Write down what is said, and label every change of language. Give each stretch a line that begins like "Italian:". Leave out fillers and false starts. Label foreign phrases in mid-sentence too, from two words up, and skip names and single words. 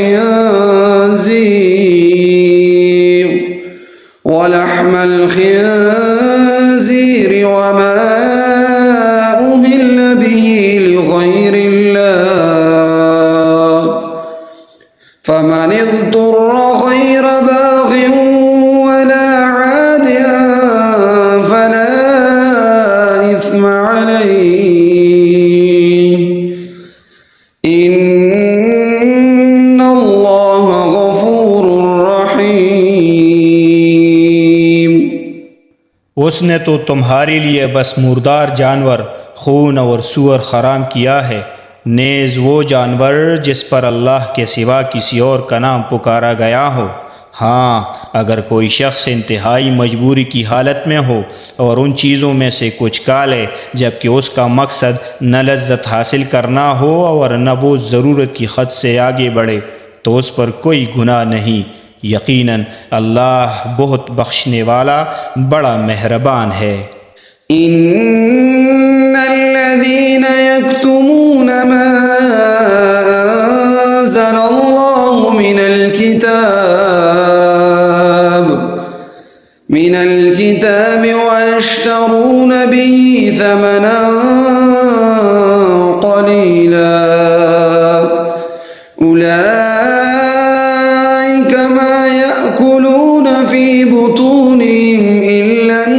Arabic: خنزير وما أهل به لغير الله فمن اضطر غير باغ ولا عاد فلا إثم عليه إن الله غفور رحيم.
Urdu: اسنے تو تمہارے لیے بس مردار جانور، خون اور سور حرام کیا ہے، نیز وہ جانور جس پر اللہ کے سوا کسی اور کا نام پکارا گیا ہو. ہاں، اگر کوئی شخص انتہائی مجبوری کی حالت میں ہو اور ان چیزوں میں سے کچھ کھا لے جبکہ اسکا مقصد نہ لذت حاصل کرنا ہو اور نہ وہ ضرورت کی حد سے آگے بڑھے تو اس پر کوئی گناہ نہیں. یقیناً اللہ بہت بخشنے والا بڑا مہربان ہے.
Arabic: إن الذين يكتمون ما أنزل الله من الكتاب ويشترون به ثمنا قليلا أولئك ما يأكلون في بطونهم إلا